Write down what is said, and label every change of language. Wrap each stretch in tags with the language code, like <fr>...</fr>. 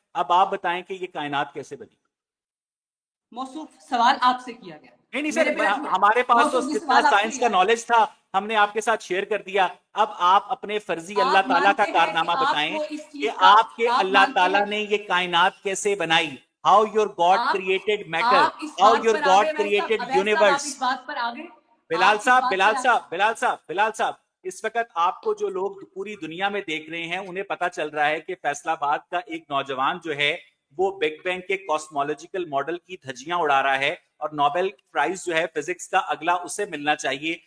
<ur>اب آپ بتائیں کہ یہ کائنات کیسے بنی. موصوف سوال آپ سے کیا گیا. نہیں سر, ہمارے پاس تو جتنا سائنس کا نالج تھا ہم نے آپ کے ساتھ شیئر کر دیا. اب آپ اپنے فرضی اللہ تعالیٰ کا کارنامہ بتائیں کہ آپ کے اللہ تعالیٰ نے یہ کائنات کیسے بنائی.</ur> <en>How your God created matter, how your God created universe.</en> <ur>بلال صاحب, اس وقت آپ کو جو لوگ پوری دنیا میں دیکھ رہے ہیں انہیں پتا چل رہا ہے کہ فیصل آباد کا ایک نوجوان جو ہے وہ بگ بینگ کے کاسمولوجیکل ماڈل کی دھجیاں اڑا رہا ہے, اور نوبل پرائز جو ہے فزکس کا اگلا اسے ملنا چاہیے.</ur>